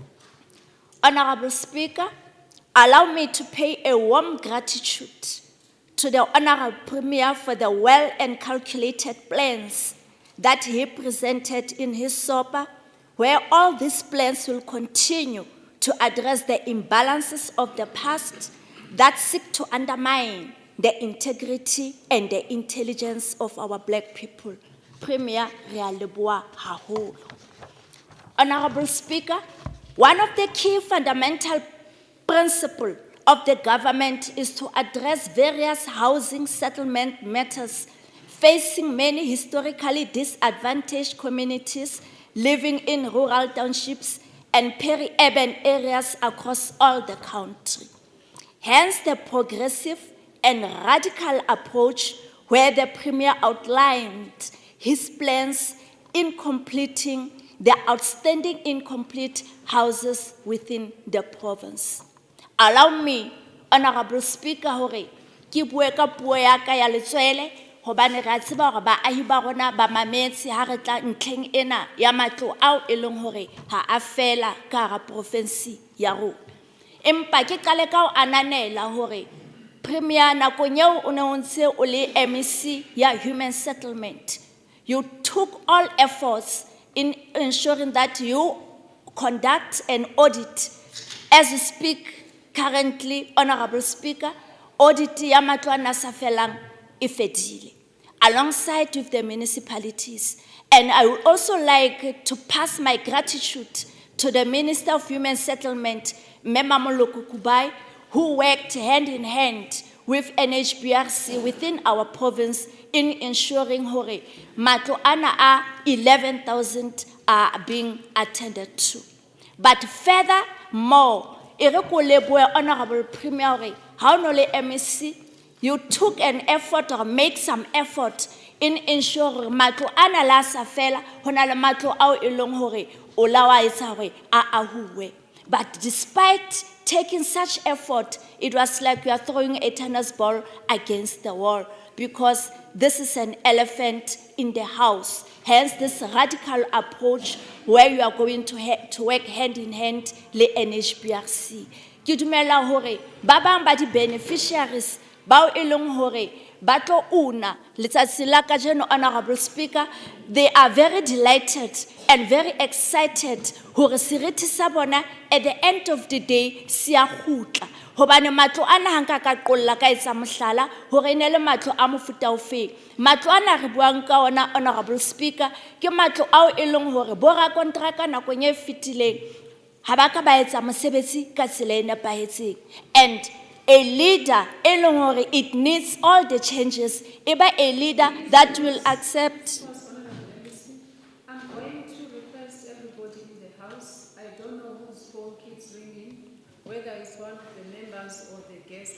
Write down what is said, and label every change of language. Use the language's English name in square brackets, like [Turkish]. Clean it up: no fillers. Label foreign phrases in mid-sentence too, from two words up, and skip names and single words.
[English] Honorable Speaker, allow me to pay a warm gratitude to the Honorable Premier for the well and calculated plans that he presented in his SOPA, where all these plans will continue to address the imbalances of the past that seek to undermine the integrity and the intelligence of our black people. [Southern Sotho] Premier re a leboha haholo. [English] Honorable Speaker, one of the key fundamental principle of the government is to address various housing settlement matters facing many historically disadvantaged communities living in rural townships and peri-urban areas across all the country. Hence the progressive and radical approach where the Premier outlined his plans in completing the outstanding incomplete houses within the province. Allow me, Honorable Speaker, [Southern Sotho] hore ki bue ka puo ya ka ya letswele hobane re a tseba hore baahi ba rona ba mametse ha re tla ntlheng ena ya matlo ao e leng hore ha a fela ka hara province ya rona. Empa ke qale ka ho ananela hore Premier nakong eo o ne o ntse o le MEC ya Human Settlement, [English] you took all efforts in ensuring that you conduct an audit. As we speak currently, [Southern Sotho] Honorable Speaker, audit ya matlo a sa felang e fedile, [English] alongside with the municipalities. And I would also like to pass my gratitude to the Minister of Human Settlement, Mema Moloko Kubai, who worked hand in hand with NHBRC within our province in ensuring [Southern Sotho] hore matlo ana a 11,000 [English] are being attended to. But furthermore, [Southern Sotho] Honorable Premier, how no le MEC, [English] you took an effort or make some effort in ensuring [Southern Sotho] matlo ana la sa fela hona le matlo ao e leng hore o lawa etsa hore a ahuwe. [English] But despite taking such effort, it was like you are throwing a tennis ball against the wall, because this is an elephant in the house. Hence this radical approach where you are going to work hand in hand le NHBRC. [Southern Sotho] Ke dumela hore ba bang ba di beneficiaries bao e leng hore ba tlo una letsatsi la kajeno, [English] Honorable Speaker, they are very delighted and very excited [Southern Sotho] hore seriti sa bona [English] at the end of the day [Southern Sotho] se a khutla hobane matlo ana hanka ka qolla ka etsa mohlala hore ne le matlo a mofuta ofeng. Matlo ana re buang ka ona, Honorable Speaker, ke matlo ao e leng hore bo ra kontraka nakong e fetileng ha ba ka ba etsa mosebetsi ka tsela e nepahetseng. [English] And a leader, it needs all the changes. Eba a leader that will accept. I'm going to request everybody in the house. I don't know whose phone keeps ringing, whether it's one of the members or the guests.